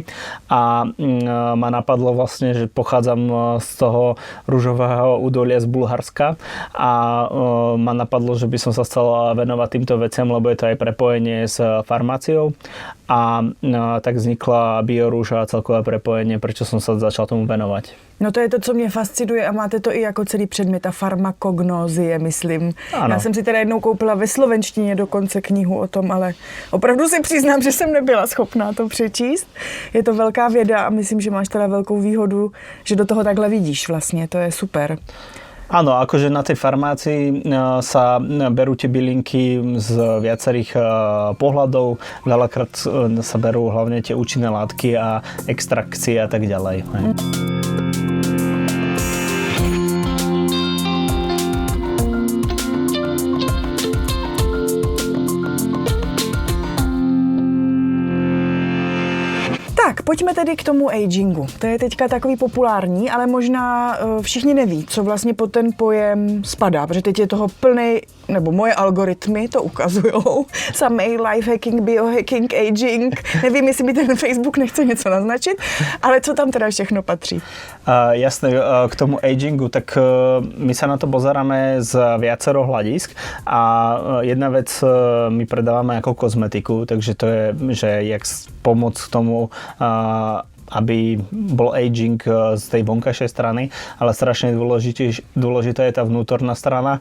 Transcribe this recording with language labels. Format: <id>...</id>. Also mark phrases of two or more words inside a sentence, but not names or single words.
<sk>A ma napadlo vlastne, že pochádzam z toho ružového údolia z Bulharska a ma napadlo, že by som sa chcel venovať týmto veciam, lebo je to aj prepojenie s farmáciou a tak vznikla biorúža a celkové prepojenie, prečo som sa začal tomu venovať.</sk> <cs>No to je to, co mě fascinuje a máte to i jako celý předmět, ta farmakognózie, myslím. Ano. Já jsem si teda jednou koupila ve slovenštině dokonce knihu o tom, ale opravdu si přiznám, že jsem nebyla schopná to přečíst. Je to velká věda a myslím, že máš teda velkou výhodu, že do toho takhle vidíš vlastně, to je super.</cs> <sk>Áno, akože na tej farmácii sa berú tie bylinky z viacerých pohľadov. Veľakrát sa berú hlavne tie účinné látky a extrakcie a tak ďalej.</sk> <cs>Tak, pojďme tedy k tomu agingu. To je teďka takový populární, ale možná všichni neví, co vlastně pod ten pojem spadá, protože teď je toho plný, nebo moje algoritmy to ukazujou. Samej lifehacking, biohacking, aging. Nevím, jestli mi ten Facebook nechce něco naznačit, ale co tam teda všechno patří?</cs> <sk>Jasné, k tomu agingu, tak my sa na to pozeráme z viacero hľadisk a jedna vec my predávame ako kozmetiku, takže to je, že jak pomôcť k tomu, aby bol aging z tej vonkajšej strany, ale strašne dôležitá je tá vnútorná strana.</sk>